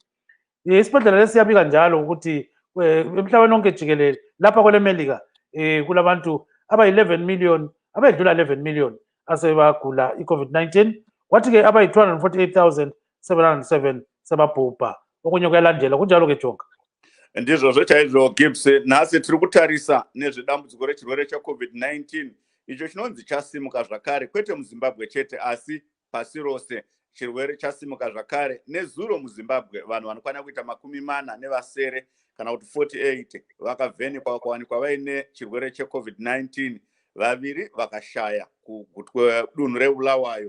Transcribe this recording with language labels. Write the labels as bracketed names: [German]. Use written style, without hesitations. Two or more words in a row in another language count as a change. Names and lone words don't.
[North Ndebele] Isibhedlela lesi siyabika njalo ukuthi emhlabeni wonke jikelele lapha kwele Melika kulabantu abayi-11 million abedlula 11 million asebagula i-COVID-19, kwathi-ke abayi-248,707 sebabhubha. Okunye kuyalandela kunjalo-ke Jonga. [Shona] Ndizvo chaizvo Gibbs. Nhasi tiri kutarisa nezvedambudziko rechirwere cheCovid-19 icho chinonzi chasimuka zvakare, kwete muZimbabwe chete asi pasi rose. Chirwere chasimuka zvakare nezuro muZimbabwe vanhu vanokwana kuita 40 kana kuti 48 vakavhenekwa vakawanikwa vaine chirwere cheCovid-19, vaviri vakashaya kugutwe dunhu reBulawayo.